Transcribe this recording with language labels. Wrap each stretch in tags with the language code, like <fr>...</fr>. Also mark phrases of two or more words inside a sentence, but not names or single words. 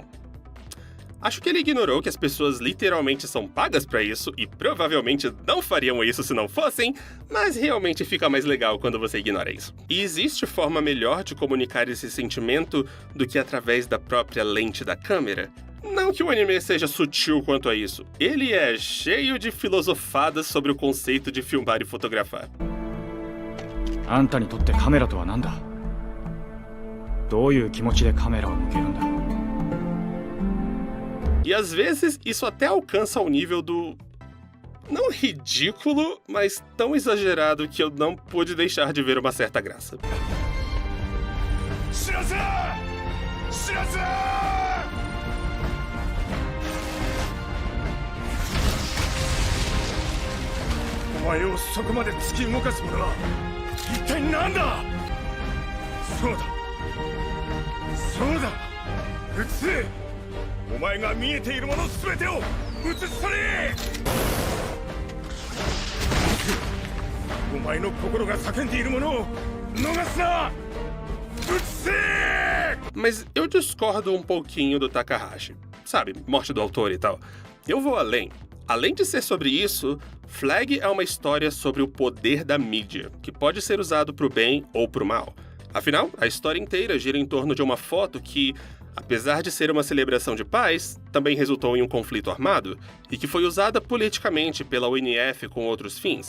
<pt>Acho que ele ignorou que as pessoas literalmente são pagas para isso e provavelmente não fariam isso se não fossem, mas realmente fica mais legal quando você ignora isso. E existe forma melhor de comunicar esse sentimento do que através da própria lente da câmera? Não que o anime seja sutil quanto a isso, ele é cheio de filosofadas sobre o conceito de filmar e fotografar.</pt> <ja>あんたにとってカメラとは何だ? どういう気持ちでカメラを向けるんだ?</ja> <pt>E às vezes isso até alcança o nível do... não ridículo, mas tão exagerado que eu não pude deixar de ver uma certa graça. Shirazu! Shirazu!</pt> <ja>お前をそこまで突き動かすものは一体何だ? そうだそうだ映せお前が見えているもの全てを映し去れお前の心が叫んでいるものを逃すな映せ</ja> <pt>Mas eu discordo um pouquinho do Takahashi. Sabe, morte do autor e tal. Eu vou além. Além de ser sobre isso, Flag é uma história sobre o poder da mídia, que pode ser usado pro bem ou pro mal. Afinal, a história inteira gira em torno de uma foto que, apesar de ser uma celebração de paz, também resultou em um conflito armado, e que foi usada politicamente pela UNF com outros fins.</pt>